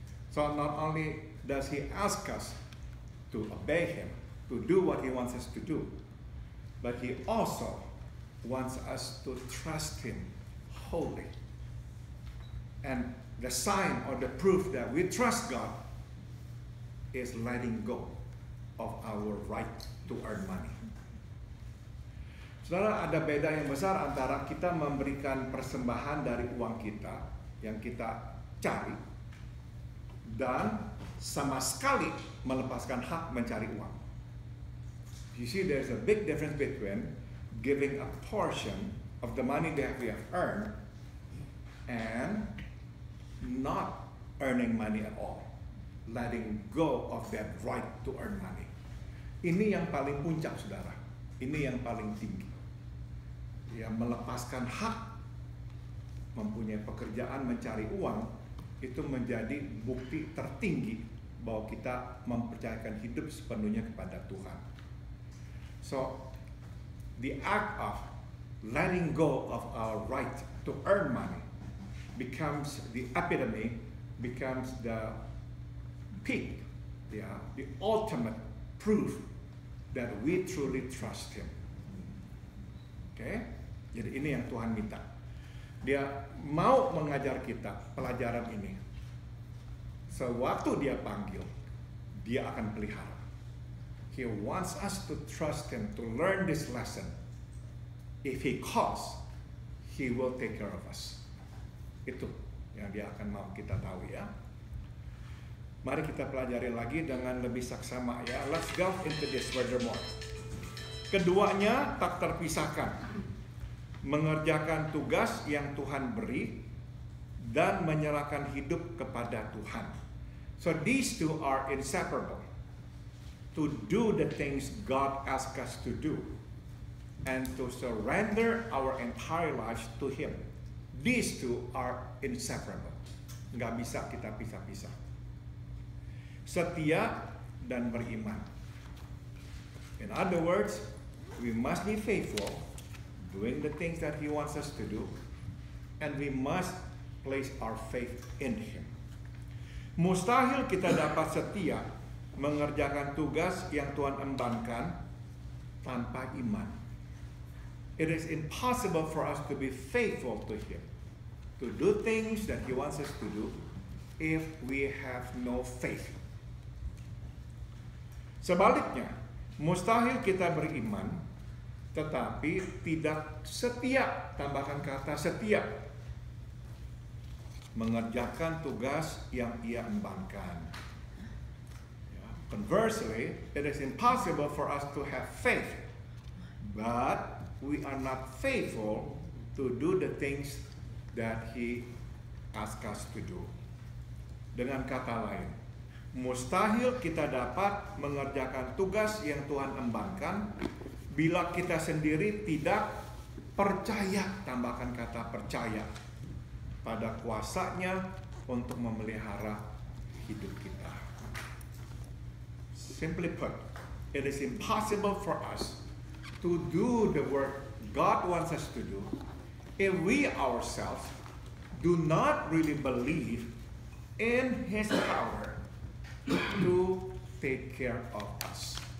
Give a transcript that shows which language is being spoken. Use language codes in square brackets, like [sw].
[en] So not only does He ask us to obey Him, to do what He wants us to do, but He also wants us to trust Him wholly. And the sign or the proof that we trust God is letting go of our right to earn money. [id] Saudara, ada beda yang besar antara kita memberikan persembahan dari uang kita yang kita cari dan sama sekali melepaskan hak mencari uang. [en] You see, there's a big difference between giving a portion of the money that we have earned and not earning money at all, letting go of that right to earn money. [id] Ini yang paling puncak, saudara. Ini yang paling tinggi. Ya, melepaskan hak mempunyai pekerjaan mencari uang itu menjadi bukti tertinggi bahwa kita mempercayakan hidup sepenuhnya kepada Tuhan. [en] So, the act of letting go of our right to earn money becomes the epitome, becomes the peak, yeah, the ultimate proof that we truly trust Him. Okay? [id] Jadi ini yang Tuhan minta. Dia mau mengajar kita pelajaran ini. Sewaktu Dia panggil, Dia akan pelihara. [en] He wants us to trust Him, to learn this lesson. If He calls, He will take care of us. [id] Itu yang Dia akan mau kita tahu, ya. Mari kita pelajari lagi dengan lebih saksama, ya. [en] Let's go into this furthermore. [id] Keduanya tak terpisahkan. Mengerjakan tugas yang Tuhan beri dan menyerahkan hidup kepada Tuhan. [en] So these two are inseparable. To do the things God asks us to do and to surrender our entire lives to Him. These two are inseparable. [id] Nggak bisa kita pisah-pisah. Setia dan beriman. [en] In other words, we must be faithful, doing the things that He wants us to do, and we must place our faith in Him. [id] Mustahil kita dapat setia mengerjakan tugas yang Tuhan embankan tanpa iman. [en] It is impossible for us to be faithful to Him, to do things that He wants us to do, if we have no faith. [id] Sebaliknya, mustahil kita beriman tetapi tidak setia, tambahkan kata setia, mengerjakan tugas yang Ia embankan. [en] Conversely, it is impossible for us to have faith, but we are not faithful to do the things that He asks us to do. [id] Dengan kata lain, mustahil kita dapat mengerjakan tugas yang Tuhan embankan bila kita sendiri tidak percaya, tambahkan kata percaya, pada kuasa-Nya untuk memelihara hidup kita. [en] Simply put, it is impossible for us to do the work God wants us to do if we ourselves do not really believe in His power to take care of us.